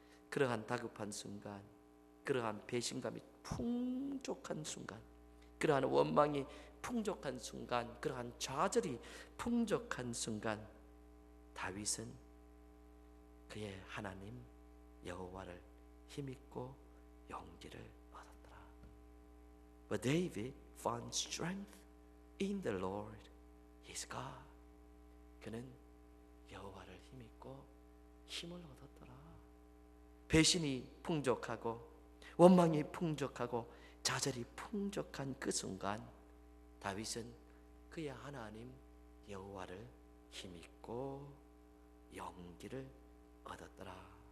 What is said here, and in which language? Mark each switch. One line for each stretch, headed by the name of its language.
Korean: 그러한 다급한 순간, 그러한 배신감이 풍족한 순간, 그러한 원망이 풍족한 순간, 그러한 좌절이 풍족한 순간 다윗은 그의 하나님 여호와를 힘입고 용기를 얻었더라.
English: But David found strength in the Lord his God.
Korean: 그는 여호와를 힘입고 힘을 얻었더라. 배신이 풍족하고 원망이 풍족하고 좌절이 풍족한 그 순간 다윗은 그의 하나님 여호와를 힘입고 용기를 얻었더라.